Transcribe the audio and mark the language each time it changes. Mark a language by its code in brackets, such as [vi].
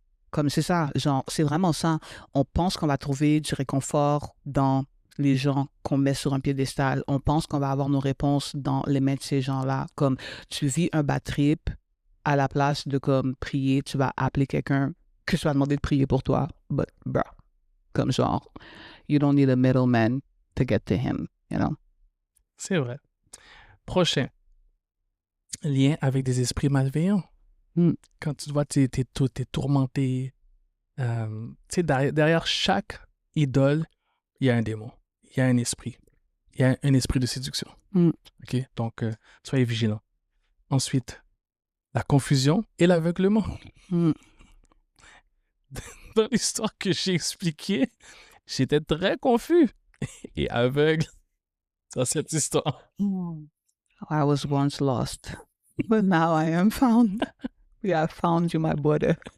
[fr] Comme c'est ça, genre, c'est vraiment ça. On pense qu'on va trouver du réconfort dans les gens qu'on met sur un piédestal. On pense qu'on va avoir nos réponses dans les mains de ces gens-là. Comme tu vis un bad trip, à la place de comme prier, tu vas appeler quelqu'un que tu vas demander de prier pour toi. [en] But, bro, [fr] comme genre, [en] you don't need a middleman to get to him, you know? [fr] C'est vrai. Prochain. Lien avec des esprits malveillants. Quand tu vois, t'es tourmenté. Tu sais, derrière chaque idole, il y a un démon. Il y a un esprit. Il y a un esprit de séduction. OK? Donc, soyez vigilants. Ensuite, la confusion et l'aveuglement. Dans l'histoire que j'ai expliquée, j'étais très confus et aveugle dans cette histoire. [en] I was once lost, but now I am found. We have found you, my brother.